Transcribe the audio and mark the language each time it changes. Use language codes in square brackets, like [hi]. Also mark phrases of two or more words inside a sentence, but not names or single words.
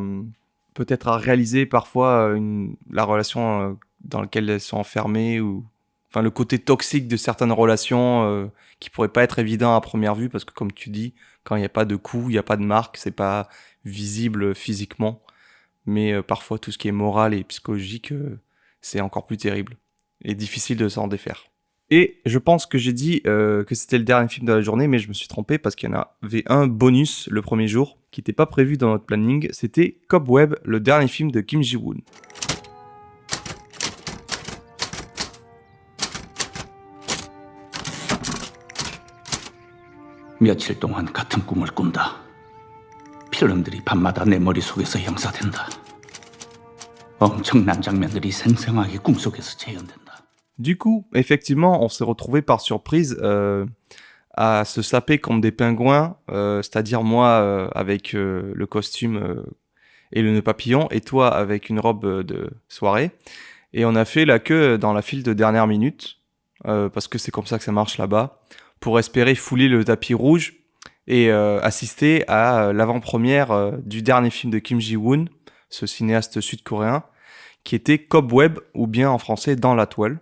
[fr] peut-être à réaliser parfois la relation dans laquelle elles sont enfermées, ou enfin le côté toxique de certaines relations qui pourrait pas être évident à première vue, parce que comme tu dis, quand il n'y a pas de coups, il n'y a pas de marque, c'est pas visible physiquement, mais parfois tout ce qui est moral et psychologique, c'est encore plus terrible et difficile de s'en défaire. Et je pense que j'ai dit que c'était le dernier film de la journée, mais je me suis trompé parce qu'il y en avait un bonus le premier jour qui n'était pas prévu dans notre planning. C'était Cobweb, le dernier film de Kim Ji-woon. [ko] 며칠 동안 같은 꿈을 꾼다. 필름들이 밤마다 내 머릿속에서 형사된다. 엄청난 장면들이 생생하게 꿈속에서 재현된다. [fr] Du coup, effectivement, on s'est retrouvés par surprise à se saper comme des pingouins, c'est-à-dire moi avec le costume et le nœud papillon, et toi avec une robe de soirée. Et on a fait la queue dans la file de dernière minute, parce que c'est comme ça que ça marche là-bas, pour espérer fouler le tapis rouge et assister à l'avant-première du dernier film de Kim Ji-woon, ce cinéaste sud-coréen, qui était Cobweb, ou bien en français Dans la toile.